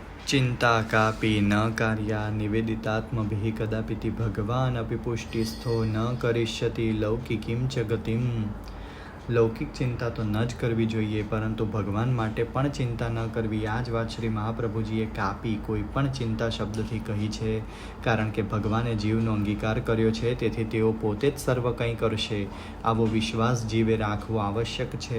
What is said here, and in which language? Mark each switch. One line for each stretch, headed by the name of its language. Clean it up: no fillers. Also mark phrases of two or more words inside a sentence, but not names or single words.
Sanskrit: चिंता कापि न कार्या निवेदितात्मभिः कदापिति भगवान अपि पुष्टिस्थो न करिष्यति लौकिकीं च गतिम।
Gujarati: લૌકિક ચિંતા તો ન જ કરવી જોઈએ, પરંતુ ભગવાન માટે પણ ચિંતા ન કરવી. આ જ વાત શ્રી મહાપ્રભુજીએ કાપી કોઈ પણ ચિંતા શબ્દથી કહી છે, કારણ કે ભગવાને જીવનો અંગીકાર કર્યો છે, તેથી તેઓ પોતે જ સર્વ કંઈ કરશે. આવો વિશ્વાસ જીવે રાખવો આવશ્યક છે.